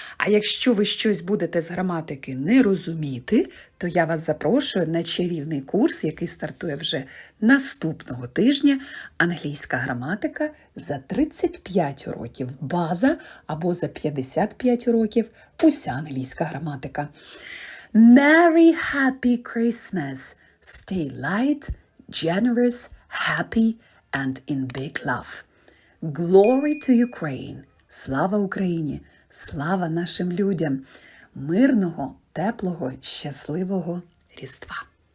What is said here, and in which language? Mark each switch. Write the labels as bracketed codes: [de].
[uk] А якщо ви щось будете з граматики не розуміти, то я вас запрошую на чарівний курс, який стартує вже наступного тижня. Англійська граматика за 35 уроків база або за 55 уроків уся англійська граматика. [en] Merry Happy Christmas! Stay light, generous, happy and in big love. Glory to Ukraine! [uk] Слава Україні! Слава нашим людям! Мирного, теплого, щасливого Різдва!